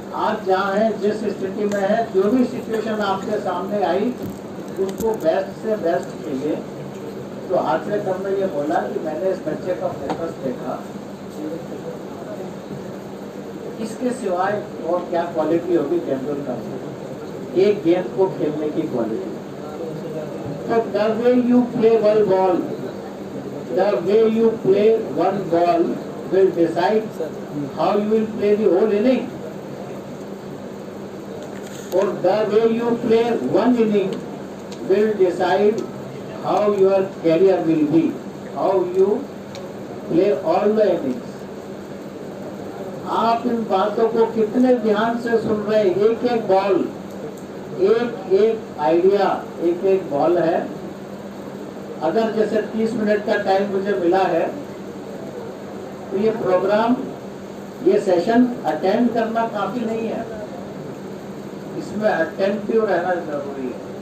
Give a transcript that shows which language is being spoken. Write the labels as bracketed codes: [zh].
[hi] आज जहाँ है, जिस स्थिति में है, जो भी सिचुएशन आपके सामने आई, उसको बेस्ट से बेस्ट खेलिए। तो आचरेकर ने ये बोला कि मैंने इस बच्चे का फोकस देखा, इसके सिवाय और क्या क्वालिटी होगी तेंदुलकर से, एक गेंद को खेलने की क्वालिटी। [en] तो the way you play one ball, the way you play one ball will decide how you will play the whole inning. Or the way you play one inning will decide how your career will be, how you play all the innings. [hi] आप इन बातों को कितने ध्यान से सुन रहे हैं? एक एक बॉल, एक एक आइडिया, एक एक बॉल है। अगर जैसे 30 मिनट का टाइम मुझे मिला है, तो ये प्रोग्राम, ये सेशन अटेंड करना काफी नहीं है, इसमें अटेंटिव रहना जरूरी है।